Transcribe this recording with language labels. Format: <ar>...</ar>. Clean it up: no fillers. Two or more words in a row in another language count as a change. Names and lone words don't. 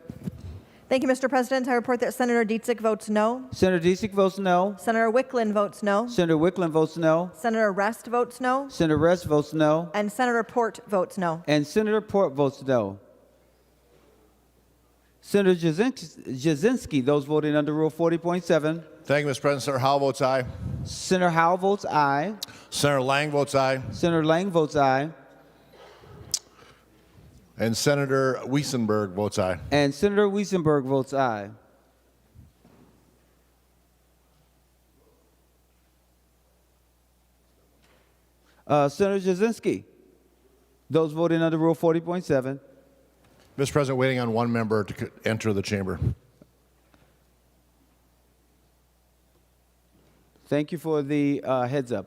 <en>Thank you, Mr. President. I report that Senator Dietzig votes no. Senator Dietzig votes no. Senator Wickland votes no. Senator Wickland votes no. Senator Rest votes no. Senator Rest votes no. And Senator Port votes no. And Senator Port votes no. Senator Jasinski, those voting under Rule 40.7. Thank you, Mr. President. Senator Howell votes aye. Senator Howell votes aye. Senator Lang votes aye. Senator Lang votes aye. And Senator Wiesenberg votes aye. And Senator Wiesenberg votes aye. Senator Jasinski, those voting under Rule 40.7. Mr. President, waiting on one member to enter the chamber. Thank you for the heads up.</en>